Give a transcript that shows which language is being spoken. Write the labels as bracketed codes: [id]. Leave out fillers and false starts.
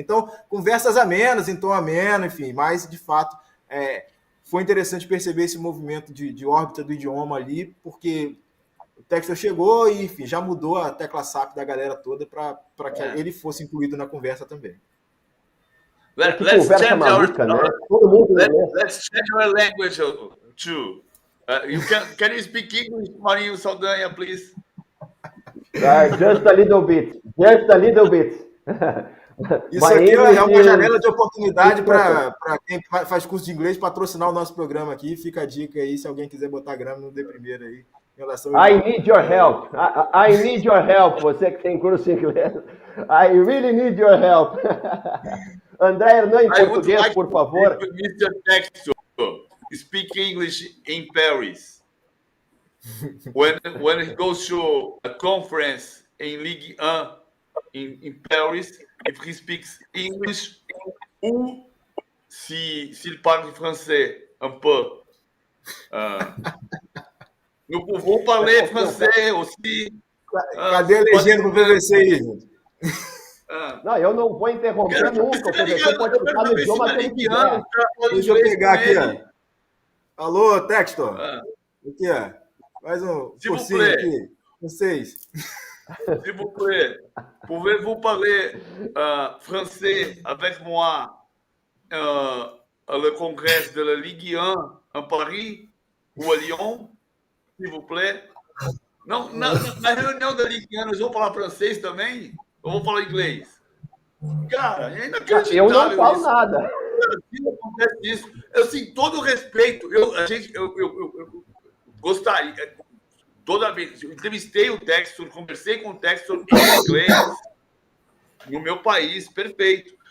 [pt] Então, conversas amenas, em tom ameno, enfim, mas, de fato, foi interessante perceber esse movimento de órbita do idioma ali, porque o Textor chegou e, enfim, já mudou a tecla SAP da galera toda para que ele fosse incluído na conversa também. [en] Let's [pt] conversa maluca, né? Todo mundo [en] let's change our language too. Can you speak English, Marinho Saldanha, please? Just a little bit. Just a little bit. [pt] Isso aqui é uma janela de oportunidade para quem faz curso de inglês patrocinar o nosso programa aqui. Fica a dica aí, se alguém quiser botar grana no D primeiro aí. Em relação [en] I need your help. I need your help. [pt] Você que tem curso de inglês. [en] I really need your help. [pt] André Hernan, em português, por favor. [en] Mr. Textor, speak English in Paris. When he goes to a conference in Ligue 1 in Paris, if he speaks English [fr] ou s'il parle français un peu. Nous pouvons parler français aussi. [pt] Cadê a legenda pro PVC aí, gente? Não, eu não vou interromper nunca. O PVC pode ficar no idioma que ele quiser. Deixa eu pegar aqui, ó. Alô, Textor. Aqui, ó. Mais um cursinho aqui. Vocês. [fr] S'il vous plaît, pouvez-vous parler français avec moi le congrès de la Ligue 1 en Paris ou à Lyon? S'il vous plaît. [pt] Não, na reunião da Ligue 1, nós vamos falar francês também? Ou vamos falar inglês? Cara, é inacreditável. Eu não falo nada. Acontece isso. Assim, todo respeito, eu gostaria, toda vez, eu entrevistei o Textor, conversei com o Textor em inglês, no meu país, perfeito.